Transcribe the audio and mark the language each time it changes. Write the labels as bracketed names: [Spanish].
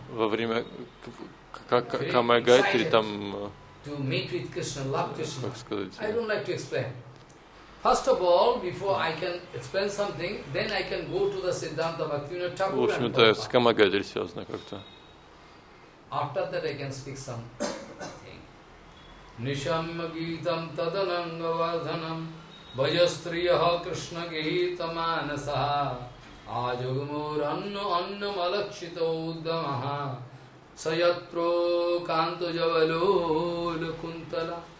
[Russian] во время Камая Гайтри там. [English] To meet with Krishna, love Krishna. [Russian] Как сказать? [English] I don't like to explain. First of all, before I can explain something, then I can go to the Siddhanta Bhaktivinoda Thakur. [Russian] В общем, это с Кама Гайдри связано как-то. [English] After that, I can speak something. [Sanskrit] Нишаммагитам тадананга вардханам байастриях Кришна гхита манасаха аджагамо ранно анна малакшита уддамаха Саятро канто джавало лакунтала.